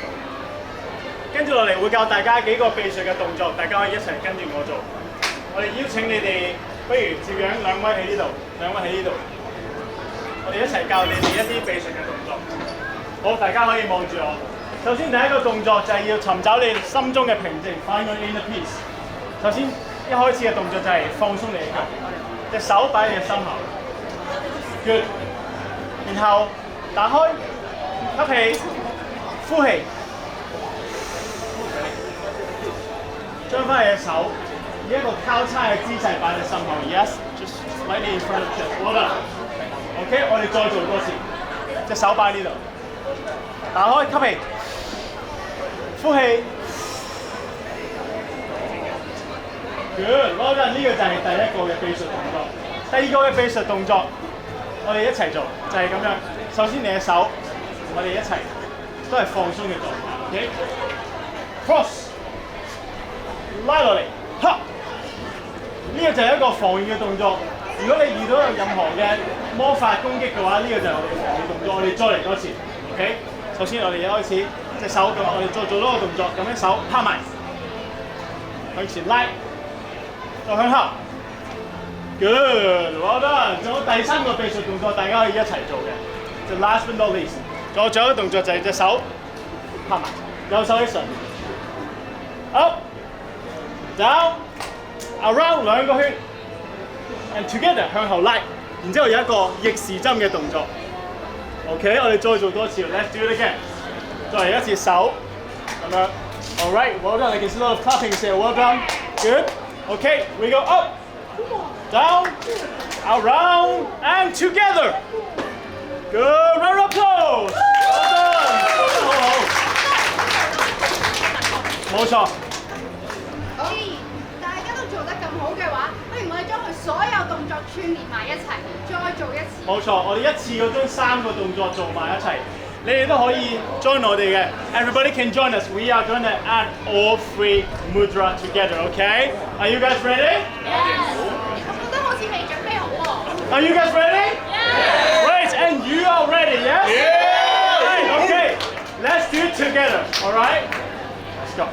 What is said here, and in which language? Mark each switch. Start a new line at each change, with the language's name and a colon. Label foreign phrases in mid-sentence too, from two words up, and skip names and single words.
Cantonese: 跟住落嚟會教大家幾個秘術嘅動作，大家可以一齊跟住我做。我哋邀請你哋，不如照樣兩位喺呢度，兩位喺呢度，我哋一齊教你哋一啲秘術嘅動作。好，大家可以望住我。 首先第一個動作就係要尋找你心中嘅平靜 ，
English: find your inner peace。
Cantonese: 首先一開始嘅動作就係放鬆你嘅腳，隻手擺喺你嘅心口 ，good。然後打開，吸氣，呼氣，將翻你嘅手以一個交叉嘅姿勢擺喺心口 ，
English: yes，just slightly in front of chest， well done。OK，
Cantonese: 我哋再做多次，隻手擺喺呢度，打開，吸氣。呼氣 ，
English: good， well done。
Cantonese: 呢個就係第一個嘅秘術動作。第二個嘅秘術動作，我哋一齊做，就係咁樣。首先你嘅手，我哋一齊都係放鬆嘅狀態。
English: OK，cross，
Cantonese: 拉落嚟，哈。呢個就係一個防禦嘅動作。如果你遇到有任何嘅魔法攻擊嘅話，呢個就係我哋嘅防禦動作。我哋再嚟多次 ，OK。首先我哋一開始。 隻手咁，我哋再做多個動作，咁樣手拍埋，向前拉，再向後 ，
English: good，well done。
Cantonese: 仲有第三個秘術動作，大家可以一齊做嘅，就
English: last but not least。
Cantonese: 仲有最後一個動作就係隻手拍埋，右手喺上面 ，
English: up down，around
Cantonese: 兩個圈 ，
English: and together
Cantonese: 向後拉，然之後有一個逆時針嘅動作。OK， 我哋再做多次 ，
English: let's do it again。
Cantonese: 再嚟一次手，咁樣。
English: All right, well done. I can see a lot of clapping here. Well done. Good. Okay, we go up, down, around, and together. Good. Round of applause.
Cantonese: 冇錯。既然大家都做得咁好嘅話，不如我哋將佢所有動作串連埋一齊，再做一次。冇錯，我哋一次過將3個動作做埋一齊。你哋都可以 join 我哋嘅。
English: Everybody can join us. We are going to add all 3 mudra together. Okay? Are you guys ready?
Cantonese: 我覺得好似未準備好喎。
English: Are you guys ready? Yes. Great. And you are ready? Yes. Yeah. Right, okay. Let's do it together. All right? Let's go.